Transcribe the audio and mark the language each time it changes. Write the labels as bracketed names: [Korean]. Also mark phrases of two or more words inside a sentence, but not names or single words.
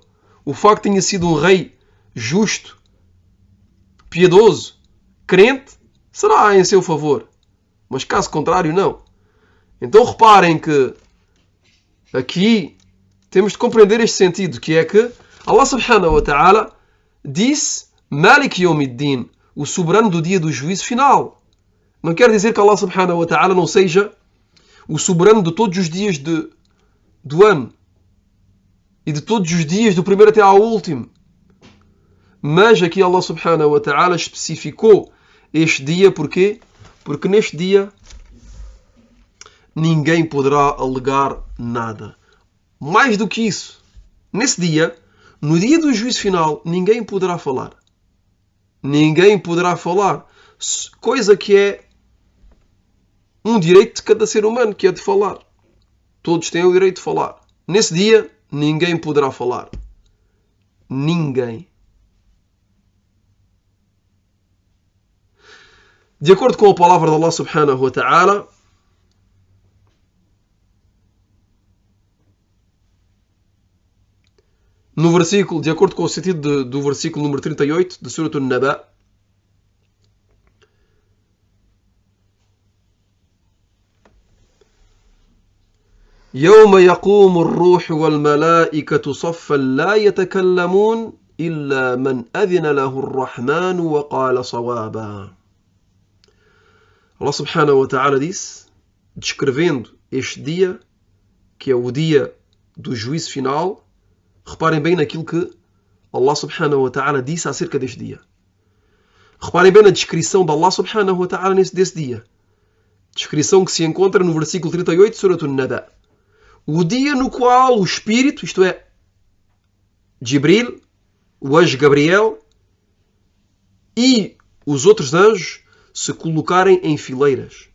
[Portuguese] O facto de tenha sido um rei justo, piedoso, crente, será em seu favor. Mas caso contrário, não. Então reparem que aqui temos de compreender este sentido, que é que [Arabic] الله سبحانه وتعالى [Portuguese] disse [Arabic] مالك يوم الدين, [Portuguese] o soberano do dia do juízo final. Não quer dizer que [Arabic] الله سبحانه وتعالى [Portuguese] não seja o soberano de todos os dias do ano e de todos os dias do primeiro até ao último. Mas aqui [Arabic] الله سبحانه وتعالى [Portuguese] especificou este dia, porquê? Porque neste dia ninguém poderá alegar nada. Mais do que isso, nesse dia, no dia do juízo final, ninguém poderá falar. Ninguém poderá falar. Coisa que é um direito de cada ser humano, que é de falar. Todos têm o direito de falar. Nesse dia, ninguém poderá falar. Ninguém. De acordo com a palavra de [Arabic] الله سبحانه وتعالى, [Portuguese] no versículo, de acordo com o sentido do versículo número 38 de Surat An-Naba, [Arabic] يوم يقوم الروح والملائكة صفا لا يتكلمون إلا من أذن له الرحمن وقال صوابا. الله سبحانه وتعالى [Portuguese] disse, descrevendo este dia, que é o dia do juízo final. Reparem bem naquilo que [Arabic] الله سبحانه وتعالى [Portuguese] disse acerca deste dia. Reparem bem na descrição de [Arabic] الله سبحانه وتعالى [Portuguese] desse dia. Descrição que se encontra no versículo 38 de Surat An-Naba. O dia no qual o Espírito, isto é, Jibril, o anjo Gabriel e os outros anjos se colocarem em fileiras.